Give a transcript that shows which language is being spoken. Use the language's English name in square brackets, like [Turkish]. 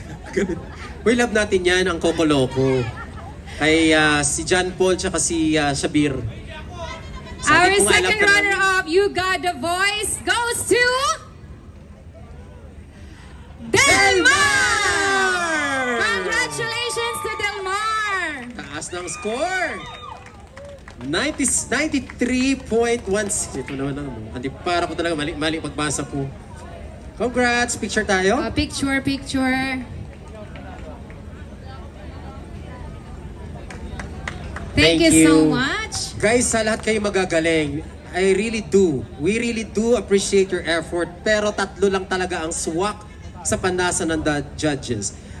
[Filipino] Ganun. Uy, love natin yan, ang Coco Loco. Kay si John Paul tsaka si Shabir. [English] Our second runner-up, You Got the Voice, goes to... Delmar! Congratulations to Delmar! [Filipino] Taas ng score! 93.16. Ito naman ang hindi para ko talaga mali pagbasa ko. [English] Congrats! Picture tayo? Picture. Thank you so much. [Filipino] Guys, sa lahat kayo magagaling. [English] I really do. We really do appreciate your effort. [Filipino] Pero tatlo lang talaga ang swak sa pandasan ng judges.